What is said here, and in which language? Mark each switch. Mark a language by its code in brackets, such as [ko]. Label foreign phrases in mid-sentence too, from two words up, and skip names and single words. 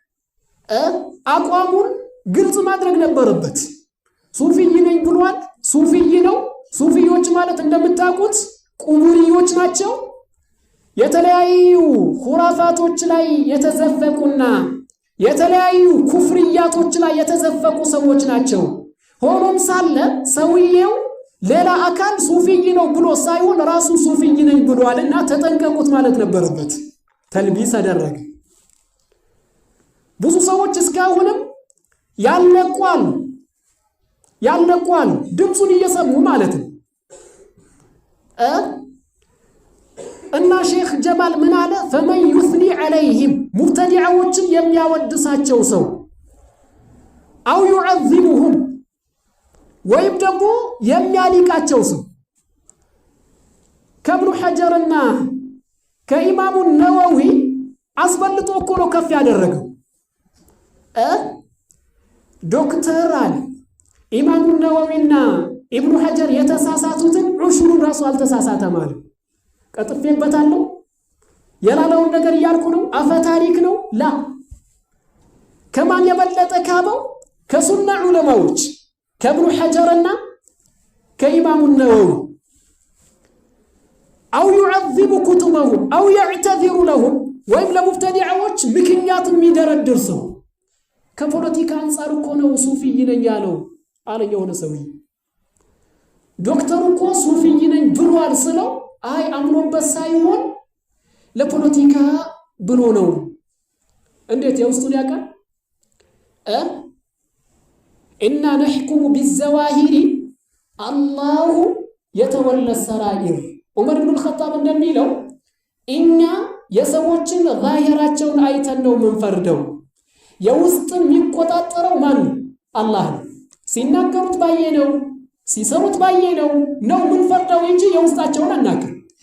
[am] አቋሙን ግልጽ ማድረግ ነበረበት ሱፊይ ነኝ ብሏል ሱፊይ ነው ሱፊዮች ማለት እንደምታውቁት ቁቡሪዮች ናቸው የተለያዩ ሁራፋቶች ላይ የተዘፈቁና የተለያዩ ኩፍሪያቶች ላይ የተዘፈቁ ሰዎች ናቸው ሆኖም ሳለ ሰውየው ሌላ አካል ሱፊይ ነው ብሎ ሳይሆን ራሱ ሱፊይ ነኝ ብሏልና ተጠንቀቁት ማለት ነበረበት ተልቢስ አደረገ ብዙ ሰዎች እስካሁንም ያልነቋል ድምጹን እየሰሙ ማለት ነው እና ሼክ ጀማል ምን አለ [ar] فمن يثني عليهم [am] مبتدعዎችን የሚያወድሳቸው ሰው አው يعذبهم ወይም ደግሞ የሚያሊቃቸው ሰው ከብኑ ሐጀርና ከኢማሙ ነወዊ አስበልጦ እኮ ነው ከፍ ያደረገው ዶክተር አለ ኢማሙ ነወዊና ኢብኑ ሐጀር የተሳሳቱትን ዑሽሩን ራሱ አልተሳሳተ ማለት ቀጥፌበታለሁ የላላውን ነገር ያልኩ ነው አፈ ታሪክ ነው ላ ከማን የበለጠ ካበው ከሱና ዑለማዎች ከኢብኑ ሐጀርና ከኢማሙ ነወዊ [ar] أو يعذب كتبهم أو يعتذر لهم وإن لمبتدعوች [am] ምክንያት የሚደረድር ሰው ከፖለቲካ አንፃር እኮ ነው ሱፊይ ነኝ ያለው አለኝ የሆነ ሰው ዶክተሩ እኮ ሱፊይ ነኝ ብሏል ስለው አይ አምኖበት ሳይሆን ለፖለቲካ ብሎ ነው እንዴት የውስጡን ያውቃል [ar] إنا نحكم بالزواهر الله يتولى السرائر [am] ዑመር ኢብኑ ኸጣብ እንደሚለው እኛ የሰዎችን ዛሂራቸውን አይተን ነው መንፈርደው የውስጥን የሚቆጣጠረው ማን አላህ ነው ሲናገሩት ባየነው ሲሰሩት ባየነው ነው መንፈርደው እንጂ የውስጣቸውን አናውቅም